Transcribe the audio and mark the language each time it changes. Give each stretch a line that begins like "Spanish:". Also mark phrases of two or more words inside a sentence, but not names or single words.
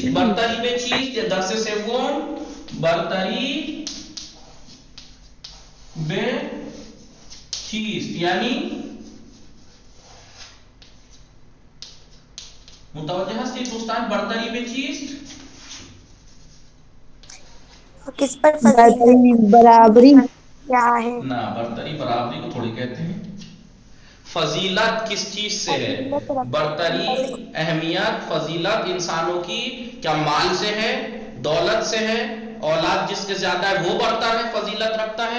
Persian: برتری به چیست؟ یا درس سوم برتری به چیست؟ یعنی متوجه هستید دوستان برتری به چیست؟
Urdu: کس پر فضیلت برابری کیا ہے؟ نہ برتری برابری کو تھوڑی کہتے ہیں. فضیلت کس چیز سے ہے؟ برتری اہمیت فضیلت انسانوں کی کیا مال سے ہے، دولت سے ہے، اولاد جس کے زیادہ ہے وہ برتر ہے، فضیلت رکھتا ہے؟